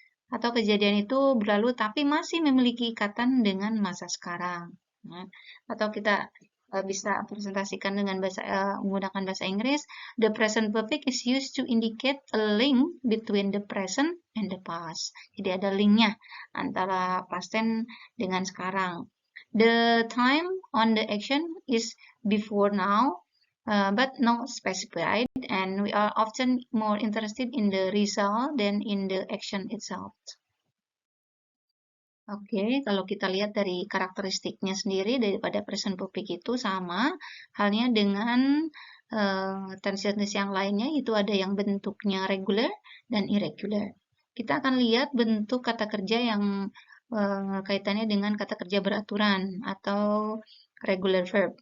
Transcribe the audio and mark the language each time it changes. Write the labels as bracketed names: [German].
[Indonesian] Atau kejadian itu berlalu tapi masih memiliki ikatan dengan masa sekarang. Nah, atau kita bisa presentasikan dengan menggunakan bahasa Inggris, [English] the present perfect is used to indicate a link between the present and the past. [Indonesian] Jadi ada linknya antara past tense dengan sekarang. [English] The time on the action is before now, but not specified, and we are often more interested in the result than in the action itself. [Indonesian] Oke, kalau kita lihat dari karakteristiknya sendiri daripada present perfect itu sama halnya dengan tense-tense yang lainnya, itu ada yang bentuknya regular dan irregular. Kita akan lihat bentuk kata kerja yang kaitannya dengan kata kerja beraturan atau regular verb.